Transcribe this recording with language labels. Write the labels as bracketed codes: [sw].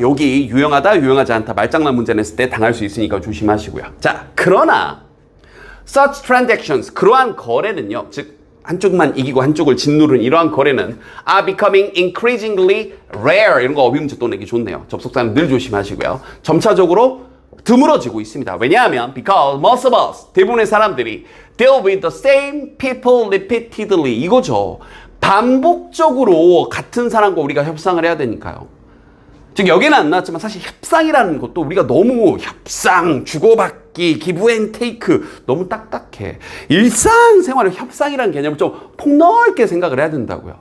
[ko] 여기 유용하다, 유용하지 않다. 말장난 문제 냈을 때 당할 수 있으니까 조심하시고요. 자, 그러나 [en] such transactions, [ko] 그러한 거래는요. 즉 한쪽만 이기고 한쪽을 짓누르는 이러한 거래는 [en] are becoming increasingly rare. [ko] 이런 거 어휘 문제 또 내기 좋네요. 접속사는 늘 조심하시고요. 점차적으로 드물어지고 있습니다. 왜냐하면 [en] because most of us, [ko] 대부분의 사람들이 [en] deal with the same people repeatedly. [ko] 이거죠. 반복적으로 같은 사람과 우리가 협상을 해야 되니까요. 즉 여기는 안 나왔지만 사실 협상이라는 것도 우리가 너무 협상, 주고받기, [en] give and take [ko] 너무 딱딱해. 일상생활의 협상이라는 개념을 좀 폭넓게 생각을 해야 된다고요.